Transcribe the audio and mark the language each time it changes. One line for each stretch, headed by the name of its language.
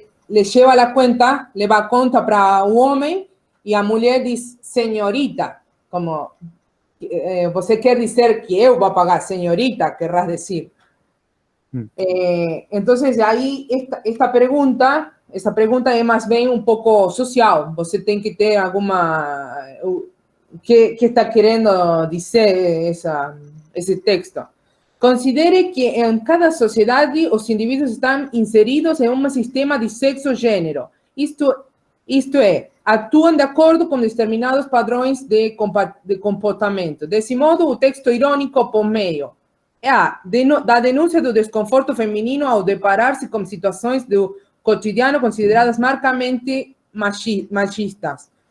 Spanish: Le lleva la cuenta,
Portuguese: le va a conta para o homem, y a mulher dice, señorita, como, você quer dizer que eu vou pagar,
Spanish: señorita, querrás decir. Entonces, ahí, esa pregunta es más bien un poco social.
Portuguese: Você tem que ter alguma...
Spanish: ¿Qué está queriendo decir ese texto?
Portuguese: Considere que en cada sociedade os indivíduos estão inseridos em um sistema de sexo-gênero. Isto é, atuam de acordo com determinados padrões de comportamento. Desse modo, o texto irônico por meio da denúncia do desconforto feminino ao deparar-se com situações do cotidiano consideradas marcamente machistas.